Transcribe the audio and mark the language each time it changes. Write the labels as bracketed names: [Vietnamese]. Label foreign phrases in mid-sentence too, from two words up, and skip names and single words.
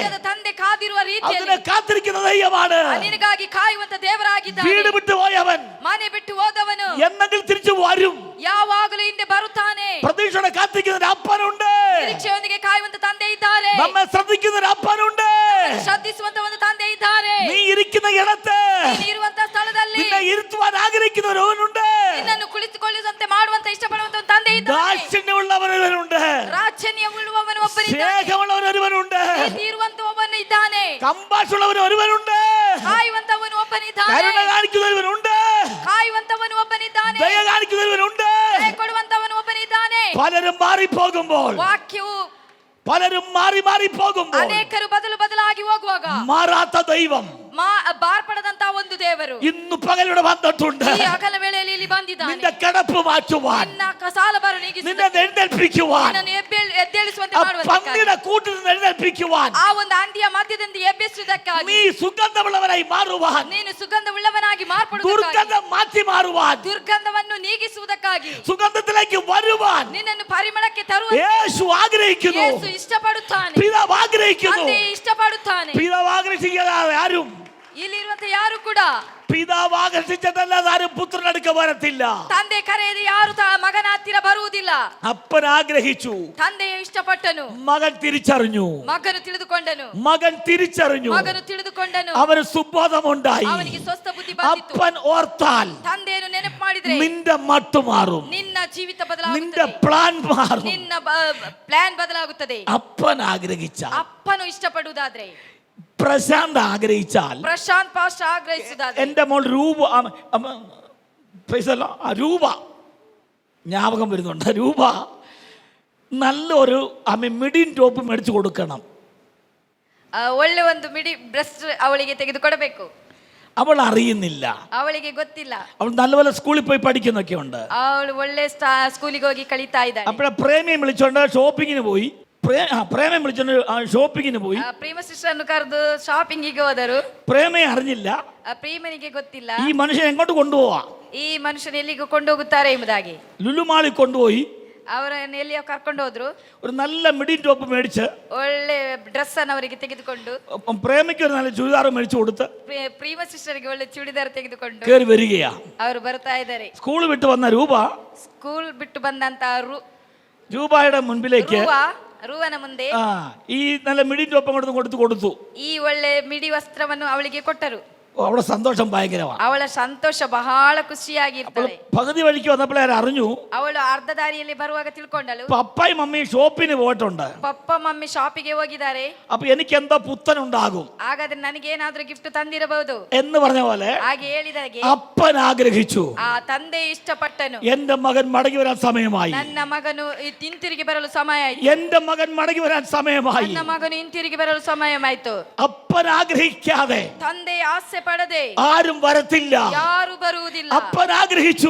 [Kannada] ಸ್ವರ್ಗದ ತಂದೆ ಕಾದಿರುವ [Malayalam] അതിനെ [Kannada] ರೀತಿಯಲ್ಲಿ [Malayalam] കാത്തിരിക്കുന്ന ദൈവമാണ്. [Kannada] ನಿನಗಾಗಿ ಕಾಯುವಂತ ದೇವರಾಗಿದ್ದಾನೆ. [Malayalam] വീട് വിട്ടു പോയവൻ [Kannada] ಮನೆ ಬಿಟ್ಟು ಹೋದವನು [Malayalam] എന്നെങ്കിലും തിരിച്ചു വരും. [Kannada] ಯಾವಾಗಲೂ ಹಿಂದೆ ಬರುತ್ತಾನೆ. [Malayalam] പ്രതീക്ഷയോടെ കാത്തിരിക്കുന്ന അപ്പനുണ്ട്. [Kannada] ನಿರೀಕ್ಷೆಯೊಂದಿಗೆ ಕಾಯುವಂತ ತಂದೆ ಇದ್ದಾರೆ. [Malayalam] നമ്മെ ശ്രദ്ധിക്കുന്ന ഒരു അപ്പനുണ്ട്. [Kannada] ಶ್ರದ್ಧಿಸುವಂತ ಒಂದು ತಂದೆ ಇದ್ದಾರೆ. [Malayalam] നീ ഇരിക്കുന്ന ഇടത്ത് [Kannada] ನೀನು ಇರುವಂತ ಸ್ಥಳದಲ್ಲಿ [Malayalam] നിന്നെ ഇരുത്തുവാൻ ആഗ്രഹിക്കുന്ന ഒരുവനുണ്ട്. [Kannada] ನಿನ್ನನ್ನು ಕುಳಿತುಕೊಳ್ಳುವಂತೆ ಮಾಡುವಂತ ಇಷ್ಟಪಡುವಂತ ಒಂದು ತಂದೆ ಇದ್ದಾರೆ. [Malayalam] ദാക്ഷിണ്യമുള്ളവനൊരുവനുണ്ട്. [Kannada] ರಾಜನ್ಯವುಳ್ಳವನು ಒಬ್ಬನಿದ್ದಾನೆ. [Malayalam] സ്നേഹമുള്ളവനൊരുവനുണ്ട്. [Kannada] ಪ್ರೀತಿ ಇರುವಂತ ಒಬ್ಬನು ಇದ್ದಾನೆ. [Malayalam] കമ്പാഷുള്ളവൻ ഒരുവനുണ്ട്. [Kannada] ಕಾಯುವಂತವನು ಒಬ್ಬನಿದ್ದಾನೆ. [Malayalam] കരുണ കാണിക്കുന്നവനുണ്ട്. [Kannada] ಕಾಯುವಂತವನು ಒಬ್ಬನಿದ್ದಾನೆ. [Malayalam] ദയ കാണിക്കുന്നവനുണ്ട്. [Kannada] ದಯೆ ಕೊಡುವಂತವನು ಒಬ್ಬನಿದ್ದಾನೆ. [Malayalam] പലരും മാറിപ്പോകുമ്പോൾ [Kannada] ವಾಕ್ಯವು [Malayalam] പലരും മാറി മാറി പോകുമ്പോൾ [Kannada] ಅನೇಕರು ಬದಲಾಗಿ ಹೋಗುವಾಗ [Malayalam] മാറാത്ത ദൈവം [Kannada] ಬಾರ್ಪಡದಂತ ಒಂದು ದೇವರು [Malayalam] ഇന്ന് പകലിവിടെ വന്നിട്ടുണ്ട്. [Kannada] ಈ ಹಗಲ ವೇಳೆಯಲ್ಲಿ ಇಲ್ಲಿ ಬಂದಿದ್ದಾನೆ. [Malayalam] നിന്റെ കിടപ്പ് മാറ്റുവാൻ, [Kannada] ನಿನ್ನ ಸಾಲಭಾರ [Malayalam] നിന്നെ [Kannada] ನೀಗಿಸುವುದಕ್ಕೆ, [Malayalam] എഴുന്നേൽപ്പിക്കുവാൻ, [Kannada] ನಿನ್ನನ್ನು എದ್ದೇಳಿಸುವಂತೆ [Malayalam] ആ [Kannada] ಮಾಡುವುದಕ್ಕಾಗಿ, [Malayalam] പന്നിയുടെ കൂട്ടിൽ നിന്ന് എഴുന്നേൽപ്പിക്കുവാൻ, [Kannada] ಆ ಒಂದು ಅಂದಿಯ ಮಧ್ಯದಿಂದ ಎಬ್ಬಿಸುವುದಕ್ಕಾಗಿ, [Malayalam] നീ സുഗന്ധമുള്ളവനായി മാറുവാൻ, [Kannada] ನೀನು ಸುಗಂಧವುಳ್ಳವನಾಗಿ ಮಾರ್ಪಡುವುದಕ್ಕಾಗಿ, [Malayalam] ദുർഗന്ധം മാറ്റി മാറുവാൻ, [Kannada] ದುರ್ಗಂಧವನ್ನು ನೀಗಿಸುವುದಕ್ಕಾಗಿ, [Malayalam] സുഗന്ധത്തിലേക്ക് വരുവാൻ [Kannada] ನಿನ್ನನ್ನು ಪರಿಮಳಕ್ಕೆ ತರುವಂತೆ [Malayalam] യേശു ആഗ്രഹിക്കുന്നു. [Kannada] ಯೇಸು ಇಷ್ಟಪಡುತ್ತಾನೆ. [Malayalam] പിതാവ് ആഗ്രഹിക്കുന്നു. [Kannada] ತಂದೆ ഇഷ്ടಪಡುತ್ತಾನೆ. [Malayalam] പിതാവ് ആഗ്രഹിക്കാതെ ആരും, [Kannada] ಇಲ್ಲಿರುವಂತ ಯಾರು ಕೂಡ [Malayalam] പിതാവ് ആകർഷിച്ചതല്ലാതെ ആരും പുത്രനടുക്ക വരത്തില്ല. [Kannada] ತಂದೆ ಕರೆಯದೆ ಯಾರು ಮಗನ ಹತ್ತಿರ ಬರುವುದಿಲ್ಲ. [Malayalam] അപ്പൻ ആഗ്രഹിച്ചു, [Kannada] ತಂದೆಯು ಇಷ್ಟಪಟ್ಟನು, [Malayalam] മകൻ തിരിച്ചറിഞ്ഞു. [Kannada] ಮಗನು ತಿಳಿದುಕೊಂಡನು. [Malayalam] മകൻ തിരിച്ചറിഞ്ഞു. [Kannada] ಮಗನು ತಿಳಿದುಕೊಂಡನು. [Malayalam] അവന് സുബോധമുണ്ടായി. [Kannada] ಅವನಿಗೆ ಸ್ವಸ್ಥ ಬುದ್ಧಿ ಬಂದಿತು. [Malayalam] അപ്പൻ ഓർത്താൽ [Kannada] ತಂದೆಯನ್ನು ನೆನಪು ಮಾಡಿದ್ರೆ [Malayalam] നിന്റെ മട്ട് മാറും, [Kannada] ನಿನ್ನ ಜೀವಿತ [Malayalam] നിന്റെ [Kannada] ಬದಲಾಗುತ್ತದೆ. [Malayalam] പ്ലാൻ മാറും. [Kannada] ನಿನ್ನ ಪ್ಲಾನ್ ಬದಲಾಗುತ್ತದೆ. [Malayalam] അപ്പൻ ആഗ്രഹിച്ചാൽ, [Kannada] ಅಪ್ಪನು ಇಷ್ಟಪಡುವುದಾದ್ರೆ, [Malayalam] പ്രശാന്ത് ആഗ്രഹിച്ചാൽ, [Kannada] ಪ್ರಶಾಂತ್ ಪಾಸ್ಟ್ ಆಗ್ರಹಿಸುವುದಾದ್ರೆ, [Malayalam] എന്റെ മോൾ രൂപ രൂപ ജ്ഞാപകം വരുന്നുണ്ട്. രൂപ നല്ലൊരു [English] midi top [Malayalam] മേടിച്ചു കൊടുക്കണം. [Kannada] ಒಳ್ಳೆ ಒಂದು [English] midi breast [Kannada] ಅವಳಿಗೆ ತೆಗೆದುಕೊಡಬೇಕು. [Malayalam] അവൾ അറിയുന്നില്ല. [Kannada] ಅವಳಿಗೆ ಗೊತ್ತಿಲ್ಲ. [Malayalam] അവൾ നല്ലപോലെ സ്കൂളിൽ പോയി പഠിക്കുന്നൊക്കെ ഉണ്ട്. [Kannada] ಅವಳು ಒಳ್ಳೆ ಸ್ಕೂಲಿಗೆ ಹೋಗಿ ಕಲಿತಾ ಇದ್ದಾಳೆ. [Malayalam] അപ്പോഴേ പ്രേമിയെ വിളിച്ചോണ്ട് ഷോപ്പിങ്ങിന് പോയി. പ്രേമയെ വിളിച്ചോണ്ട് ഷോപ്പിങ്ങിന് പോയി. [Kannada] ಪ್ರೇಮ ಸಿಸ್ಟರ್ನ್ನು ಕರೆದು ಶಾಪಿಂಗಿಗೆ ಹೋದರು. [Malayalam] പ്രേമയെ അറിഞ്ഞില്ല. [Kannada] ಪ್ರೇಮನಿಗೆ ಗೊತ್ತಿಲ್ಲ [Malayalam] ഈ മനുഷ്യൻ എങ്ങോട്ട് കൊണ്ടുപോവാ, [Kannada] ಈ ಮನುಷ್ಯನ ಎಲ್ಲಿಗೆ ಕೊಂಡೋಗುತ್ತಾರೆ ಎಂಬುದಾಗಿ. [Malayalam] ലുലുമാളിൽ കൊണ്ടുപോയി [Kannada] ಅವರನ್ನು ಎಲ್ಲಿಯೋ ಕರ್ಕೊಂಡು ಹೋದ್ರು. [Malayalam] ഒരു നല്ല [English] midi top [Malayalam] മേടിച്ച് [Kannada] ಒಳ್ಳೆ ಡ್ರೆಸ್ ಅನ್ನು ಅವರಿಗೆ ತೆಗೆದುಕೊಂಡು, [Malayalam] പ്രേമയ്ക്ക് ഒരു നല്ല ചുരിദാർ മേടിച്ചു കൊടുത്ത് [Kannada] ಪ್ರೇಮ ಸಿಸ್ಟರ್ಗೆ ಒಳ್ಳೆ ಚೂಡಿದಾರ ತೆಗೆದುಕೊಂಡು [Malayalam] കയറി വരികയാ. [Kannada] ಅವರು ಬರ್ತಾ ಇದ್ದಾರೆ. [Malayalam] സ്കൂൾ വിട്ട് വന്ന രൂപ [Kannada] ಸ್ಕೂಲ್ ಬಿಟ್ಟು ಬಂದಂತ [Malayalam] രൂപയുടെ മുൻപിലേക്ക് [Kannada] ರೂವನ ಮುಂದೆ [Malayalam] ഈ നല്ല [English] midi top [Malayalam] അങ്ങോട്ട് കൊടുത്തു. [Kannada] ಈ ಒಳ್ಳೆ ಮಿಡಿ ವಸ್ತ್ರವನ್ನು ಅವಳಿಗೆ ಕೊಟ್ಟರು. [Malayalam] അവളുടെ സന്തോഷം ഭയങ്കരമാണ്. [Kannada] ಅವಳ ಸಂತೋಷ ಬಹಳ ಖುಷಿಯಾಗಿರ್ತಾಳೆ. [Malayalam] പകുതി വഴിക്ക് വന്നപ്പോൾ അറിഞ്ഞു, [Kannada] ಅವಳು ಅರ್ಧ ದಾರಿಯಲ್ಲಿ ಬರುವಾಗ ತಿಳ್ಕೊಂಡಳು, [Malayalam] പപ്പായും മമ്മിയും ഷോപ്പിന് പോയിട്ടുണ്ട്. [Kannada] ಪಪ್ಪ ಮಮ್ಮಿ ಶಾಪಿಗೆ ಹೋಗಿದ್ದಾರೆ. [Malayalam] അപ്പൊ എനിക്ക് എന്തോ പുത്തനുണ്ടാകും, [Kannada] ಹಾಗಾದ್ರೆ ನನಗೇನಾದ್ರೂ ಗಿಫ್ಟ್ ತಂದಿರಬಹುದು [Malayalam] എന്ന് പറഞ്ഞ പോലെ [Kannada] ಹಾಗೆ ಹೇಳಿದಾಗೆ [Malayalam] അപ്പൻ ആഗ്രഹിച്ചു, [Kannada] ಆ ತಂದೆ ಇಷ್ಟಪಟ್ಟನು. [Malayalam] എന്റെ മകൻ മടങ്ങി വരാൻ സമയമായി, [Kannada] ನನ್ನ ಮಗನು ಹಿಂತಿರುಗಿ ಬರಲು ಸಮಯ ಆಯ್ತು, [Malayalam] എന്റെ മകൻ മടങ്ങി വരാൻ സമയമായി. [Kannada] ನನ್ನ ಮಗನು ಹಿಂತಿರುಗಿ ಬರಲು ಸಮಯವಾಯ್ತು. [Malayalam] അപ്പൻ ആഗ്രഹിക്കാതെ [Kannada] ತಂದೆ ಆಸೆ ಪಡದೆ [Malayalam] ആരും വരത്തില്ല. [Kannada] ಯಾರು ಬರುವುದಿಲ್ಲ. [Malayalam] അപ്പൻ ആഗ്രഹിച്ചു,